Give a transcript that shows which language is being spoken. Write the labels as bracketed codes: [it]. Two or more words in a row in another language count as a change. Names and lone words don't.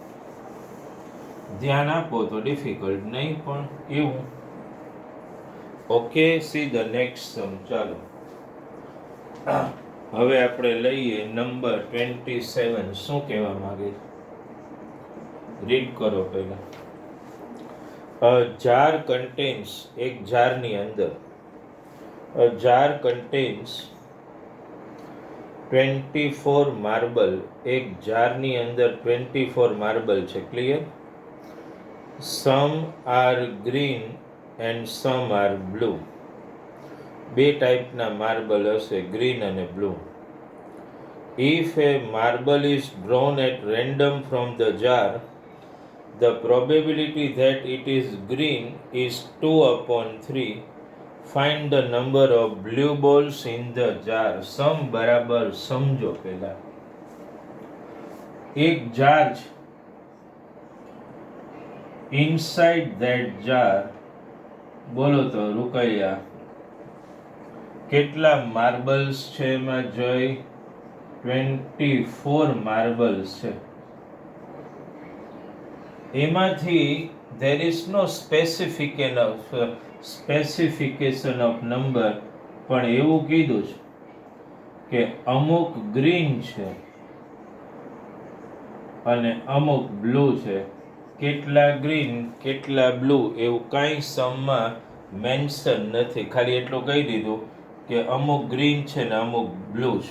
[gu] ધ્યાન આપો તો ડિફિકલ્ટ નહીં પણ એવું. [en] Okay, see the next sum. [gu] ચાલો હવે આપણે લઈએ નંબર 27. શું કહેવા માંગે? રીડ કરો પહેલા. [en] A jar contains, [gu] એક જારની અંદર, [en] a jar contains [gu] 24 માર્બલ, એક જારની અંદર 24 માર્બલ છે. ક્લિયર? [en] Some are green and some are blue. [gu] બે ટાઈપના માર્બલ હશે, ગ્રીન અને બ્લુ. [en] If a marble is drawn at random from the jar, the probability that it is green is 2/3. Find the number of blue balls in the jar. [gu] સમ બરાબર સમજો. પહેલા એક જાર છે. [en] Inside that jar, [gu] બોલો તો રૂકૈયા, કેટલા માર્બલ્સ છે એમાં? જય 24 માર્બલ્સ છે. [en] એમાંથી there is no specification of number, [gu] પણ એવું કીધું છે કે અમુક ગ્રીન છે અને અમુક બ્લુ છે. કેટલા ગ્રીન કેટલા બ્લુ એવું કાંઈ સમમાં મેન્શન નથી. ખાલી એટલું કહી દીધું કે અમુક ગ્રીન છે ને અમુક બ્લુ છે.